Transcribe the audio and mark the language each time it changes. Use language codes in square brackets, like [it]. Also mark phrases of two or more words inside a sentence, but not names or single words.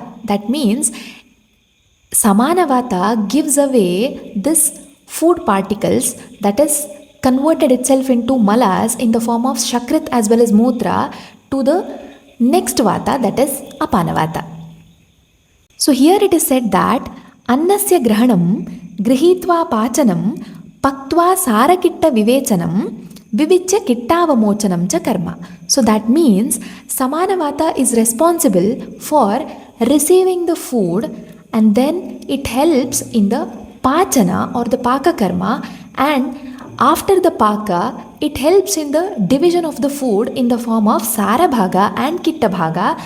[en] That means Samanavata gives away this food particles, that is converted itself into malas in the form of Shakrit as well as Mutra to the next Vata, that is Apanavata. So here it is said that [sa] अन्नस्य ग्रहणं गृहीत्वा पचनं पक्त्वा सारकिट्ट विवेचनं विविच्य किट्टावमोचनं च कर्म. [en] So that means Samanavata is responsible for receiving the food and then it helps in the Pachana or the [sa] पाक कर्म [en] and After the Paka, it helps in the division of the food in the form of Sarabhaga and Kittabhaga.